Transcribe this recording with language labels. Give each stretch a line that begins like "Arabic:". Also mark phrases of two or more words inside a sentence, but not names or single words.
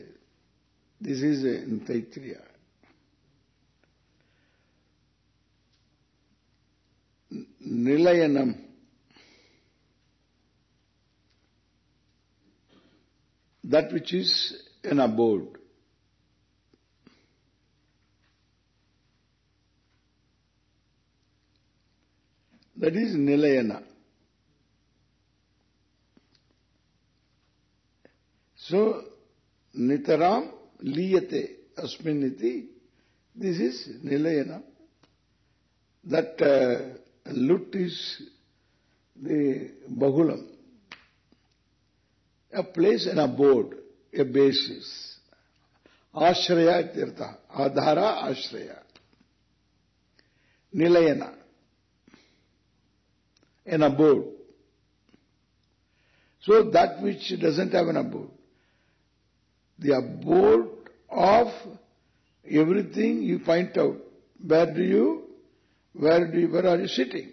English: This is in Taittiriya. Nilayanam. That which is an abode. That is Nilayana.
Sanskrit: So, Nitaram liyate asminiti.
English: This is Nilayana. That lut is the bahulam, a place, an abode, a basis.
Sanskrit: Ashraya tirtha, adhara ashraya.
English: Nilayana, an abode. So that which doesn't have an abode. The abode of everything you point out. Where are you sitting?